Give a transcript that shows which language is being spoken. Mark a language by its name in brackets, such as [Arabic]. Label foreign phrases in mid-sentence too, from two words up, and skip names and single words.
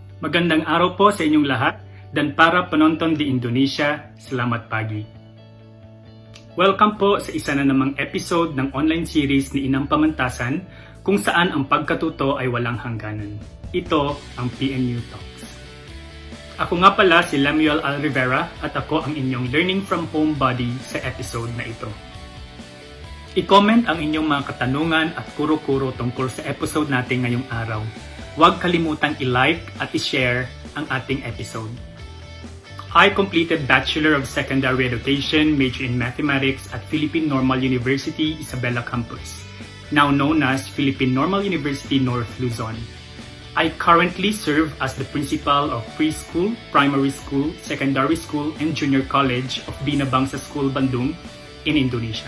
[Filipino] Magandang araw po sa inyong lahat [Indonesian] dan para penonton di Indonesia, selamat pagi. [Filipino] Welcome po sa isa na namang episode ng [English] online series [Filipino] ni Inang Pamantasan kung saan ang pagkatuto ay walang hangganan. Ito ang PNU Talks. Ako nga pala si Lemuel Al Rivera at ako ang inyong [English] Learning from Home buddy [Filipino] sa episode na ito. I-comment ang inyong mga katanungan at kuro-kuro tungkol sa episode natin ngayong araw. Huwag kalimutang i-like at i-share ang ating episode. [English] I completed Bachelor of Secondary Education, major in Mathematics at Philippine Normal University, Isabela Campus, now known as Philippine Normal University North Luzon. I currently serve as the principal of preschool, primary school, secondary school, and junior college of Bina Bangsa School, Bandung in Indonesia.